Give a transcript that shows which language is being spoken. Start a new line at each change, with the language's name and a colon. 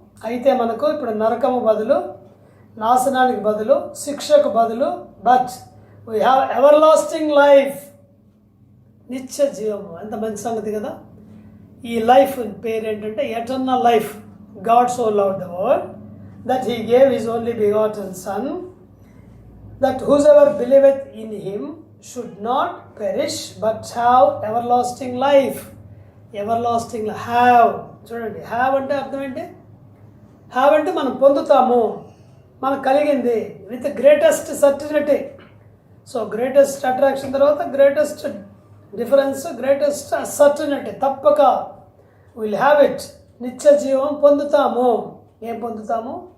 Telugu: అయితే మనకు ఇప్పుడు నరకము బదులు, నాశనానికి బదులు, శిక్షకు బదులు,
English: but we have everlasting life,
Telugu: నిత్య జీవము. ఎంత మంచి సంగతి కదా. ఈ లైఫ్ పేరు ఏంటంటే
English: Eternal life. God so loved the world that he gave his only begotten son that whosoever believeth in him should not perish but have everlasting life. Everlasting have.
Telugu: చూడండి, హ్యావ్ అంటే అర్థం ఏంటి? హ్యావ్ అంటే మనం పొందుతాము, మనకు కలిగింది
English: With greatest certainty. So greatest attraction తర్వాత greatest difference, greatest certainty.
Telugu: తప్పక
English: Will have it.
Telugu: నిత్య జీవం పొందుతాము. ఏం పొందుతాము?